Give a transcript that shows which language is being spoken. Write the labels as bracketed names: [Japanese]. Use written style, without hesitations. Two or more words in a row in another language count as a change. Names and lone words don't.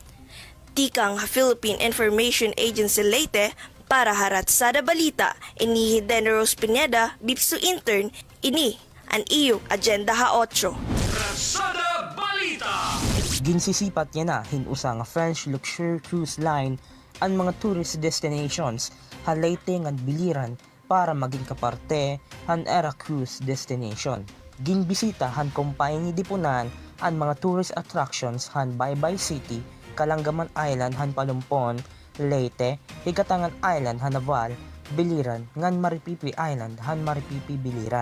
[Waray] Tikang Philippine Information Agency Leyte para Haratsada Balita, ini Denros Pineda, Bipsu Intern, ini ang iyo Agenda Ha-8. Ratsada Balita! Ginsisipat niya na hinusa nga [English] French luxury cruise line [Waray] ang mga [English] tourist destinations [Waray] Leyte nga biliran para maging kaparte han era [English] cruise destination. [Waray] Ginbisita han kumpanya dipunan ang mga [English] tourist attractions [Waray] han Baybay City, Kalanggaman Island han Palumpon, Leyte, Higatangan Island han Naval, Biliran ngan Maripipi Island han Maripipi Biliran.